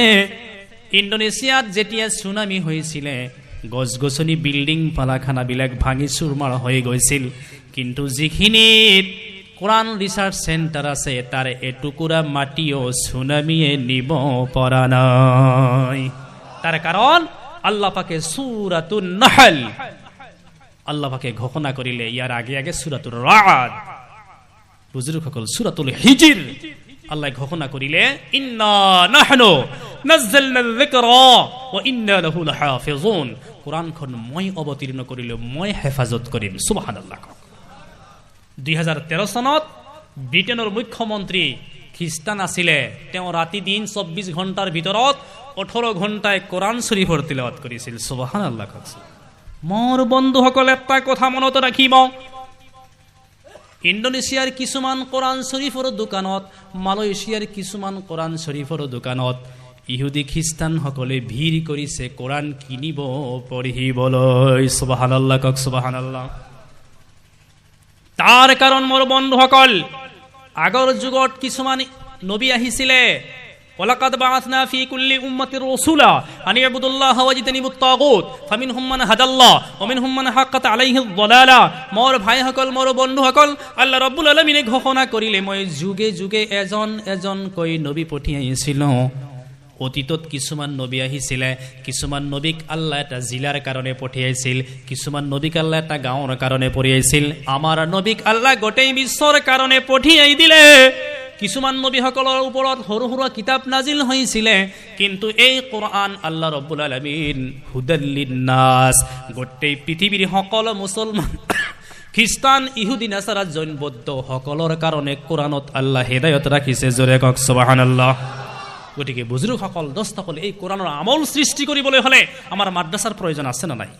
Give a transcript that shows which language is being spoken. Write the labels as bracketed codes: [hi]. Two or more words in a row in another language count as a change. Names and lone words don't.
[as] ইণ্ডোনেছিয়াত যেতিয়া সুনামি হৈছিলে, গছ গছনি, বিল্ডিং, পালাখানাবিলাক ভাঙি চুৰমাৰ হৈ গৈছিল, কিন্তু যিখিনিত কোৰাণ [en] research center [as] আছে তাৰ এটুকুৰা মাটিও সুনামিয়ে নিব পৰা নাই। তাৰ কাৰণ আল্লাহ পাকে সূরাতুন নাহল, আল্লাহ পাকে ঘোষণা কৰিলে, ইয়াৰ আগে আগে সূরাতুৰ রাদ, বুজুৰ্গসকল সূরাতুল হিজর, আল্লাহ ঘোষণা কৰিলে [ar] إنا نحن نزلنا الذكر وإنا له لحافظون, [as] কোৰাণখন মই অৱতীৰ্ণ কৰিলো, মই হেফাজত কৰিম। সুবহানাল্লাহ। 2013 চনত ব্ৰিটেনৰ মুখ্যমন্ত্ৰী খ্ৰীষ্টান আছিলে, তেওঁ ৰাতি দিন 24 ঘণ্টাৰ ভিতৰত 18 ঘণ্টাই কোৰাণ শৰীফৰ তিলাৱত কৰিছিল। সুবহানাল্লাহ। মোৰ বন্ধুসকল, এটা কথা মনত ৰাখিব, ইণ্ডোনেছিয়াৰ কিছুমান কোৰাণ শৰীফৰ দোকানত, মালয়েছিয়াৰ কিছুমান কোৰাণ শৰীফৰ দোকানত ইহুদী খ্ৰীষ্টানসকলে ভিৰ কৰিছে কোৰাণ কিনিব, পঢ়িবলৈ। সুবহানাল্লাহ কক, সুবহানাল্লাহ। তাৰ কাৰণ মোৰ বন্ধুসকল, আগৰ যুগত কিছুমান নবী আহিছিলে, [ar] ولقد بعثنا في كل أمة رسولا أن اعبدوا الله واجتنبوا الطاغوت فمنهم من هدى الله ومنهم من حقت عليه الضلالة. [as] মোৰ ভাইসকল, মোৰ বন্ধুসকল, আল্লাহ ৰাব্বুল আলামিনে ঘোষণা কৰিলে, মই যুগে যুগে এজন এজনকৈ নবী পঠিয়াইছিলোঁ। অতীতত কিছুমান নবী আহিছিলে, কিছুমান নবীক আল্লাহ এটা জিলাৰ কাৰণে পঠিয়াইছিল, কিছুমান নবীক আল্লাহ এটা গাঁৱৰ কাৰণে পঠিয়াইছিল। আমাৰ নবীক আল্লাহ গোটেই বিশ্বৰ কাৰণে পঠিয়াই দিলে। কিছুমান নবীসকলৰ ওপৰত সৰু সৰু কিতাপ নাজিল হৈছিলে, কিন্তু এই কোৰআন আল্লাহ ৰাব্বুল আলামিন [ar] هدى للناس, [as] গোটেই পৃথিৱীৰ সকলো মুছলমান, খ্ৰীষ্টান, ইহুদী, নাছাৰা, জৈন, বৌদ্ধ সকলৰ কাৰণে কোৰআনত আল্লাহ হেদায়ত ৰাখিছে। জোৰে কওক সুবহানাল্লাহ। গতিকে বুজুৰ্গসকল, দোস্তসকল, এই কোৰআনৰ আমল সৃষ্টি কৰিবলৈ হ'লে আমাৰ মাদ্ৰাছাৰ প্ৰয়োজন আছে নে নাই?